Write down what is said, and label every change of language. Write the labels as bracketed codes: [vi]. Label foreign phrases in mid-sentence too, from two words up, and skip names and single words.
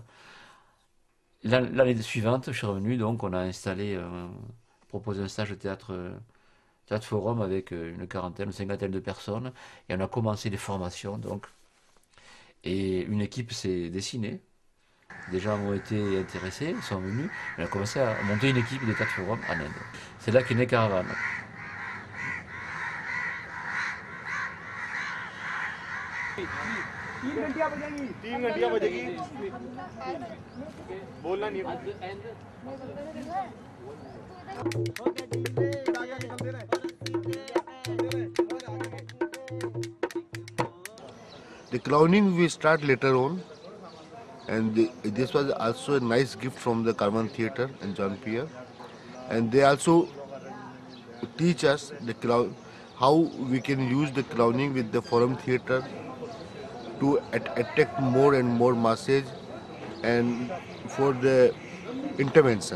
[fr] L'année suivante, je suis revenu, donc on a installé, proposé un stage de théâtre forum avec une quarantaine, une cinquantaine de personnes, et on a commencé les formations, donc. Et une équipe s'est dessinée. Des gens ont été intéressés, ils sont venus, on a commencé à monter une équipe de théâtre forum en Inde. C'est là qu'est né Caravan. [hi] तीन घंटियां बजेगी बोलना नहीं [en] The clowning we start later on, and this was also a nice gift from the Caravan Theatre and John Pierre, and they also teach us how we can use the clowning with the forum theatre to attract more and more masses and for the intervention.